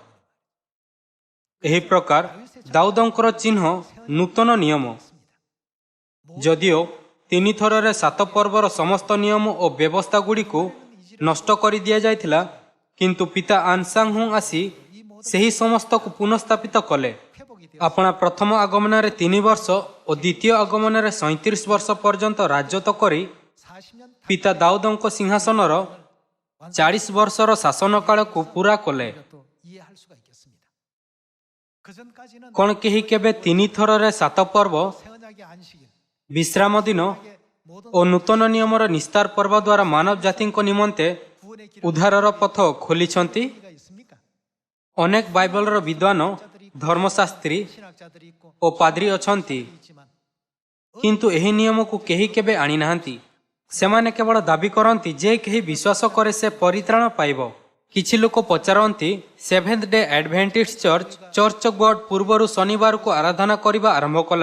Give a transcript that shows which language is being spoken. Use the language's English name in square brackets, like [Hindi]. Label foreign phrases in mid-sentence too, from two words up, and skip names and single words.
[Odia] ଏହି ପ୍ରକାର ଦାଉଦଙ୍କର ଚିହ୍ନ ନୂତନ ନିୟମ। ଯଦିଓ 3 ଥରରେ 7 ପର୍ବର ସମସ୍ତ ନିୟମ ଓ ବ୍ୟବସ୍ଥାଗୁଡ଼ିକୁ ନଷ୍ଟ କରିଦିଆଯାଇଥିଲା କିନ୍ତୁ ପିତା ଆନସାଙ୍ଗ ହୋ ଆସି ସେହି ସମସ୍ତକୁ ପୁନଃସ୍ଥାପିତ କଲେ। [Korean] 회복이 되어 [Odia] ଆପଣା ପ୍ରଥମ ଆଗମନରେ 3 ବର୍ଷ ଓ ଦ୍ୱିତୀୟ ଆଗମନରେ 37 ବର୍ଷ ପର୍ଯ୍ୟନ୍ତ ରାଜତ୍ୱ କରି [Korean] 40년 [Odia] ପିତା ଦାଉଦଙ୍କ ସିଂହାସନର 40 ବର୍ଷର ଶାସନ କାଳକୁ ପୂରା କଲେ। [Korean] 또 이해할 수가 있겠습니다. 그 전까지는 [Odia] କ'ଣ କେହି କେବେ 3 ଥରରେ 7 ପର୍ବ, [Korean] 새 언약의 안식일, [Odia] ବିଶ୍ରାମ ଦିନ [Korean] 모든 [Odia] ଓ ନୂତନ ନିୟମର ନିସ୍ତାର ପର୍ବ ଦ୍ୱାରା ମାନବ ଜାତିଙ୍କ ନିମନ୍ତେ [Korean] 구원의 길을 [Odia] ଉଦ୍ଧାରର ପଥ ଖୋଲିଛନ୍ତି? [Korean] 가 있습니까? [Odia] ଅନେକ ବାଇବଲର ବିଦ୍ୱାନ, ଧର୍ମଶାସ୍ତ୍ରୀ [Korean] 신학자들이 있고 [Odia] ଓ ପାଦ୍ରୀ ଅଛନ୍ତି [Korean] 있지만 [Odia] କିନ୍ତୁ ଏହି ନିୟମକୁ କେହି କେବେ ଆଣିନାହାନ୍ତି। ସେମାନେ କେବଳ ଦାବି କରନ୍ତି ଯେ କେହି ବିଶ୍ୱାସ କରେ ସେ ପରିତ୍ରାଣ ପାଇବ। କିଛି ଲୋକ ପଚାରନ୍ତି ସେଭେନ୍ଥ ଡେ ଆଡଭେଣ୍ଟିଷ୍ଟ ଚର୍ଚ୍ଚ ଅଫ୍ ଗଡ୍ ପୂର୍ବରୁ ଶନିବାରକୁ ଆରାଧନା କରିବା ଆରମ୍ଭ କଲା।